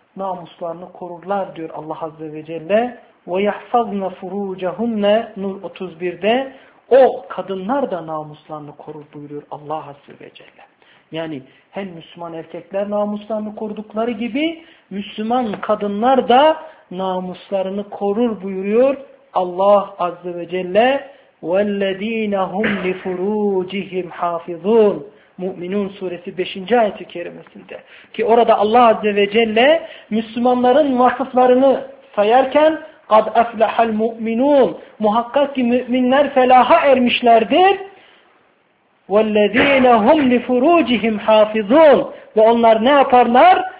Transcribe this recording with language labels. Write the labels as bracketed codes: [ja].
[tr] Namuslarını korurlar diyor Allah Azze ve Celle. [ar] وَيَحْفَظْنَ فُرُوجَهُنَّ [tr] Nur 31'de o kadınlar da namuslarını korur buyuruyor Allah Azze ve Celle. Yani hem Müslüman erkekler namuslarını korudukları gibi Müslüman kadınlar da namuslarını korur buyuruyor Allah Azze ve Celle. [ar] وَالَّذ۪ينَ هُمْ لِفُرُوجِهِمْ حَافِظُونَ Mü'minun suresi 5. [tr] ayet-i kerimesinde. Ki orada Allah Azze ve Celle Müslümanların vasıflarını sayarken [ar] قَدْ أَفْلَحَ الْمُؤْمِنُونَ [tr] Muhakkak ki müminler felaha ermişlerdir. [ar] وَالَّذ۪ينَ هُمْ لِفُرُوجِهِمْ حَافِظُونَ [tr] Ve onlar ne yaparlar?